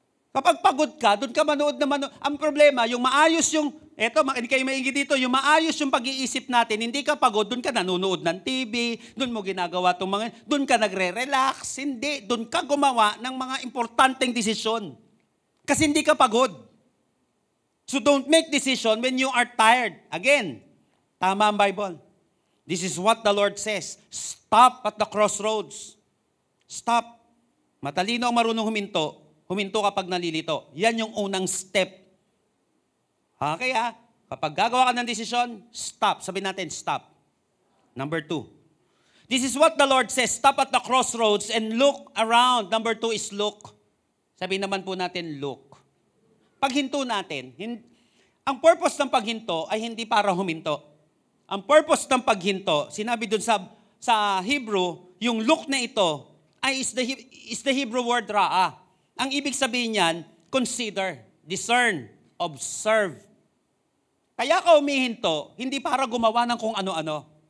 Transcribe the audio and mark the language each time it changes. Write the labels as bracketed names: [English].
[Filipino] Kapag pagod ka, doon ka manood na manood. Ang problema, yung maayos yung, hindi kayo maingit dito, yung maayos yung pag-iisip natin, hindi ka pagod, doon ka nanonood ng TV, doon mo ginagawa itong mga, doon ka nagre-relax, hindi, doon ka gumawa ng mga importanteng desisyon. Kasi hindi ka pagod. [English] So don't make decision when you are tired. Again, [Filipino] tama ang [English] Bible. This is what the Lord says. Stop at the crossroads. Stop. [Filipino] Matalino ang marunong huminto. Huminto kapag nalilito. Yan yung unang step. Kaya, kapag gagawa ka ng desisyon, stop. Sabihin natin, stop. Number 2. [English] This is what the Lord says. Stop at the crossroads and look around. Number 2 is look. [Filipino] Sabihin naman po natin, look. Paghinto natin, ang purpose ng paghinto ay hindi para huminto. Ang purpose ng paghinto, sinabi dun sa Hebrew, yung look na ito ay [English] is the Hebrew word [Filipino] ra'ah. Ang ibig sabihin niyan, [English] consider, discern, observe. [Filipino] Kaya ka humihinto, hindi para gumawa ng kung ano-ano.